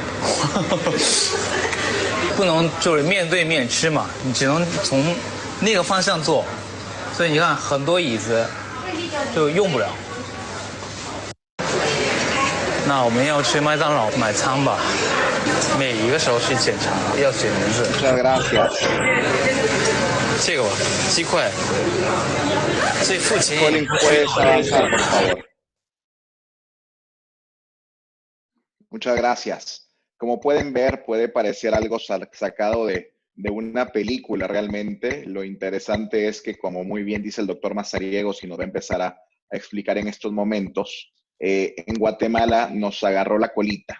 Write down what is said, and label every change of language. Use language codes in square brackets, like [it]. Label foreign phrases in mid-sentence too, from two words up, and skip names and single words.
[zh] 不能就是面对面吃嘛，你只能从那个方向坐，所以你看很多椅子就用不了。那我们要去麦当劳买餐吧。每一个手续检查要写名字。 [es] Muchas gracias. [zh] 这个吧，鸡块。所以付钱。 [es] Colin, puedes avanzar, por favor. Muchas gracias. Como pueden ver, puede parecer algo sacado de una película realmente. Lo interesante es que, como muy bien dice el doctor Mazariegos, y nos va a empezar a explicar en estos momentos, en Guatemala nos agarró la colita.